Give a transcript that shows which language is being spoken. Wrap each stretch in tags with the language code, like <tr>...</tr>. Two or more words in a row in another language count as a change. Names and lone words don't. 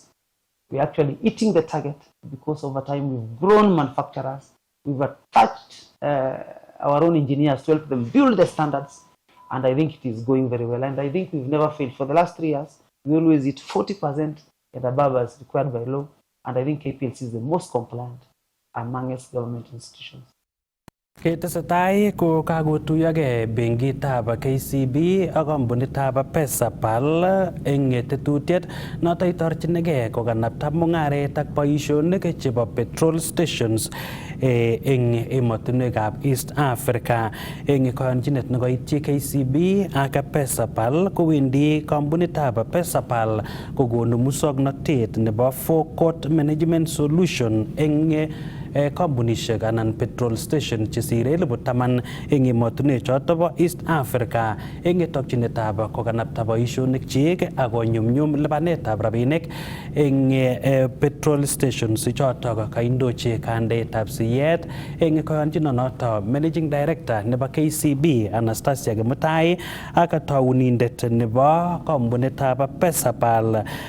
<en>We're actually hitting the target because over time we've grown manufacturers, we've attached our own engineers to help them build the standards, and I think it is going very well. And I think we've never failed. For the last 3 years, we always hit 40% and above as required by law, and I think KPLC is the most compliant amongst government institutions.</en> <sgc>Ketesetai ko kakotuyogei benkitab KCB ak kampunitab Pesapal eng tetutiet noto itorchinigei kokanapta mung'aret ak boisionik chebo</sgc> <en>petrol stations</en> <sgc>eng emotinwekab East Africa. Eng koyonchinet nekoityi KCB ak Pesapal kowendi kampunitab Pesapal kokonu musoknotet nebo</sgc> <en>forecourt management</en> <sgc>solution eng kampunishek anan</sgc> <en>petrol station</en> <sgc>chesire 10,000 eng emotinwek choto bo East Africa eng tokyinetab kokanapta boisionik chik ak konyumnyum lipanetab rabinik eng</sgc> <en>petrol stations</en> <sgc>choto kaindochi kandeetab siyet eng koyonchinonoto</sgc> <en>Managing Director</en> <sgc>nebo KCB Anastasia Kimutai ak taunindet nebo kampunitab Pesapal</sgc>